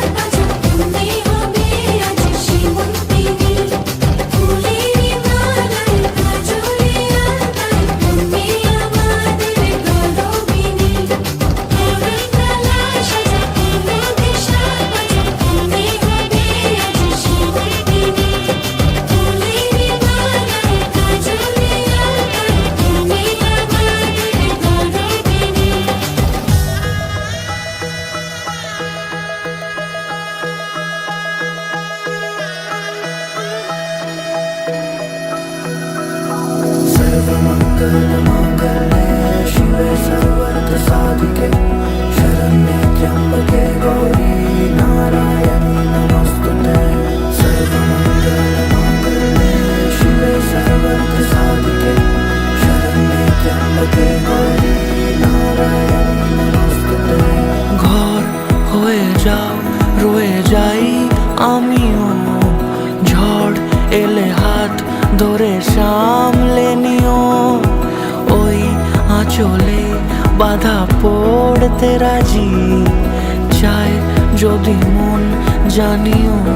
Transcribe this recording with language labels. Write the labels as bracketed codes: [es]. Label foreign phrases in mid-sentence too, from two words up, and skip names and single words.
[bn] বাজা বন্দি হবে আজ সীমন্তিনী ফুলেরই মালায় কাজলে আর তাই বন্দি আমাদের গৌরবিনী বরণডালা সাজা ফুলো দেশার বাজা বন্দি হবে আজ সীমন্তিনী ফুলেরই মালায় কাজলে আর তাই বন্দি আমাদের গৌরবিনী [sa] सर्वमङ्गलमाङ्गल्ये शिवे सर्वार्थसाधिके शरण्ये त्र्यम्बके गौरी नारायणी नमोस्तुते सर्वमङ्गलमाङ्गल्ये शिवे सर्वार्थसाधिके शरण्ये त्र्यम्बके गौरी नारायणी नमोस्तुते [bn] ঘর হয়ে যাও রয়ে যাই আমিও ঝড় এলে হাত ধরে সামলে নিও ওই আঁচলে বাধা পড়তে রাজি চায় যদি মন জানিও